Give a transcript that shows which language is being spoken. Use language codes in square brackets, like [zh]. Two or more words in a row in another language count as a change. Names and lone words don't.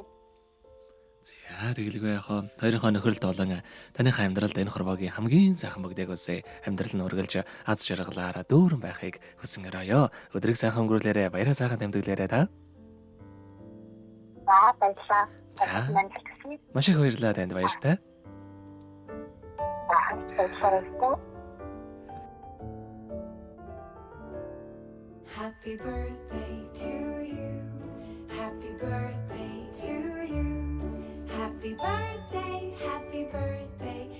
[mn] За тэгэлгүй яхаа хоёрынхоо нөхөрлөлд болон таныхаа амьдралд энэ хорвоогийн хамгийн сайхан бүгдээг үсэ амьдрал нь үргэлж аз жаргалаараа дүүрэн байхыг хүсэн өрөөё. Өдрийг сайхан өнгөрүүлээрэ баяраа сайхан тэмдэглээрэ та. Баярлалаа. Маш их баярлалаа танд баяртай. [en] Happy birthday to you. Happy birthday to you. Happy birthday, happy birthday.